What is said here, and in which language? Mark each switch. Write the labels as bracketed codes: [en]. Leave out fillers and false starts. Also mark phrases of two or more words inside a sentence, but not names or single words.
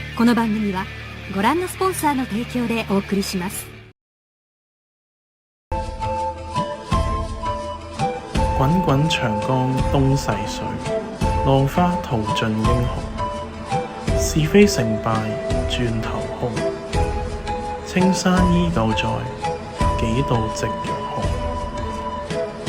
[ja] この番組はご覧のスポンサーの提供でお送りします。 [zh] 滾滾長江東逝水，浪花淘盡英雄。是非成敗轉頭空，青山依舊在，幾度夕陽紅。